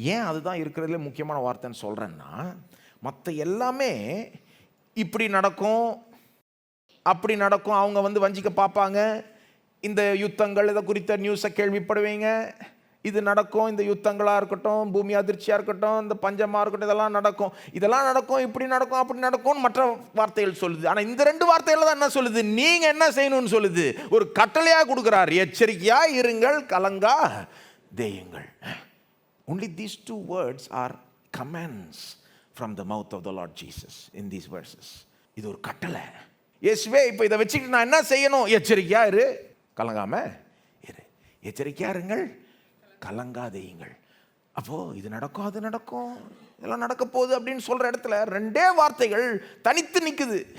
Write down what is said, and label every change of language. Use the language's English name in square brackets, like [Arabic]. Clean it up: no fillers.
[Tamil] ஏன் அதுதான் இருக்கிறதுல முக்கியமான வார்த்தைன்னு சொல்கிறேன்னா, மற்ற எல்லாமே இப்படி நடக்கும் அப்படி நடக்கும், அவங்க வந்து வஞ்சிக்க பார்ப்பாங்க, இந்த யுத்தங்கள் இதை குறித்த நியூஸை கேள்விப்படுவீங்க, இது நடக்கும், இந்த யுத்தங்களாக இருக்கட்டும், பூமி அதிர்ச்சியாக இருக்கட்டும், இந்த பஞ்சமாக இருக்கட்டும், இதெல்லாம் நடக்கும், இப்படி நடக்கும் அப்படி நடக்கும்னு மற்ற வார்த்தைகள் சொல்லுது. ஆனால் இந்த 2 வார்த்தைகள் தான் என்ன சொல்லுது? நீங்கள் என்ன செய்யணும்னு சொல்லுது. ஒரு கட்டளையாக கொடுக்குறார், எச்சரிக்கையாக இருங்கள், கலங்காதேயுங்கள். [English] Only these 2 words are commands from the mouth of the Lord Jesus in these verses. [Tamil] இது ஒரு கட்டளை. இயேசுவே இப்போ இதை வச்சுக்கிட்டு நான் என்ன செய்யணும்? எச்சரிக்கையா இரு, கலங்காம இரு. எச்சரிக்கையா இருங்கள், கலங்காதேயுங்கள். அப்போ இது நடக்கும், அது நடக்கும், இதெல்லாம் நடக்க போகுது அப்படின்னு சொல்ற இடத்துல 2 வார்த்தைகள் தனித்து நிற்குது.